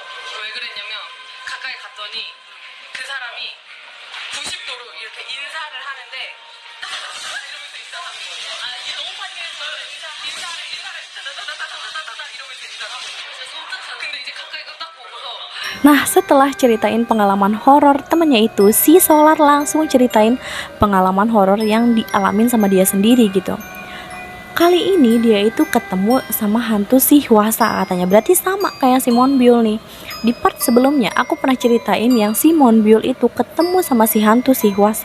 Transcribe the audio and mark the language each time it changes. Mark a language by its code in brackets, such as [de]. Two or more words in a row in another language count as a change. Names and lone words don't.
[ko] 왜 그랬냐면 가까이 갔더니 그 사람이 90도로 이렇게 인사를 하는데 이러면서 인사하는 거예요. 아, 이게 너무 환기했어요. 인사를 따다다다다다다다 이러면서 인사하고 있어요. 근데 이제 가까이 딱 보고서 [id] Nah setelah ceritain pengalaman horor temennya itu, si Solar langsung ceritain pengalaman horor yang dialamin sama dia sendiri gitu. Kali ini dia itu ketemu sama hantu si Hwasa katanya. Berarti sama kayak si Monbyul nih. Di part sebelumnya aku pernah ceritain yang si Monbyul itu ketemu sama si hantu si Hwasa.